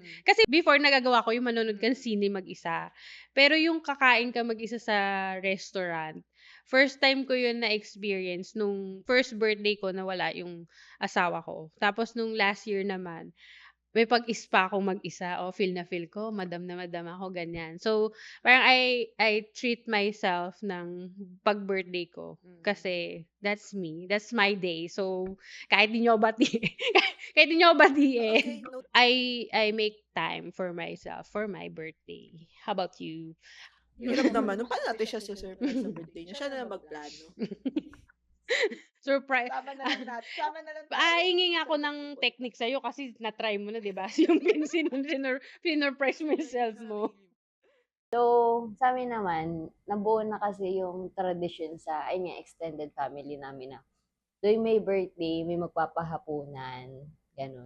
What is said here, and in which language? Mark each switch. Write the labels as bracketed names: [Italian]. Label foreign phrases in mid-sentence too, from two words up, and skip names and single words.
[Filipino] Kasi before, nagagawa ko yung manonood ka ng sine mag-isa. Pero yung kakain ka mag-isa sa restaurant, [English] first time [Filipino] ko yun na-experience nung [English] first birthday [Filipino] ko na wala yung asawa ko. Tapos nung [English] last year [Filipino] naman, may pag-spa akong mag-isa. Feel na feel ko, madam na madam ako, ganyan. So, parang [English] I treat myself [Filipino] ng pag-birthday ko. Kasi, [English] that's me. That's my day. So, [Filipino] kahit di nyo kahit di nyo batiin, [English] Okay, no. I make time for myself for my birthday. How about you? [Filipino] Hirap naman. Paano natin siya surprise sa birthday niya? Siya na lang magplano. Surprise. Sama na lang natin. Sama na lang tayo. Hingi nga ako ng technique sa'yo kasi na-try mo na, di ba? Yung sinurprise mo yung self mo. So, sa amin naman, nabuo na kasi yung tradition sa, ayun nga, extended family namin na tuwing may birthday, may magpapahapunan, ganun.